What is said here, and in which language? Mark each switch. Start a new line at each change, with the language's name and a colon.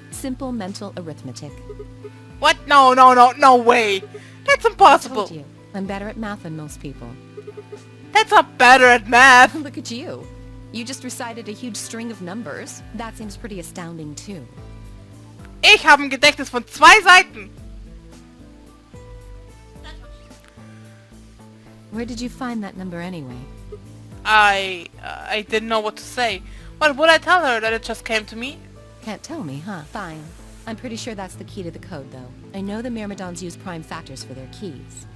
English: Simple mental arithmetic. What? No way! That's I impossible! told you, I'm better at math than most people. That's not better at math! Look at you. You just recited a huge string of numbers. That seems pretty astounding too.
German: Ich habe ein Gedächtnis von 2 Seiten!
English: That's what she said. Where did you find that number anyway? I didn't know what to say. What would I tell her? That it just came to me? Can't tell me, huh? Fine. I'm pretty sure that's the key to the code, though. I know the Myrmidons use prime factors for their keys.